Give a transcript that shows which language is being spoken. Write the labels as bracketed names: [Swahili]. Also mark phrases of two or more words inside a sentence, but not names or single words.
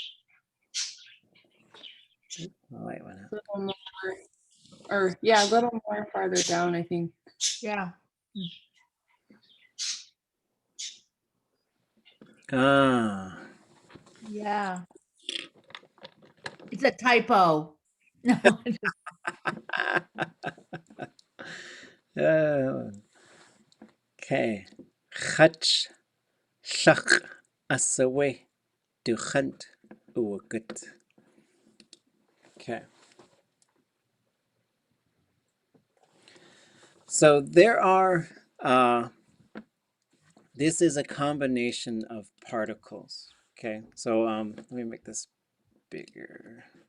[English] Oh, wait, why not? A little more, or yeah, a little more farther down, I think. Yeah. Ah. Yeah. It's a typo. No. Okay. Chach, shach, asawe, duchant, uwakut. Okay. So there are, this is a combination of particles. Okay, so let me make this bigger.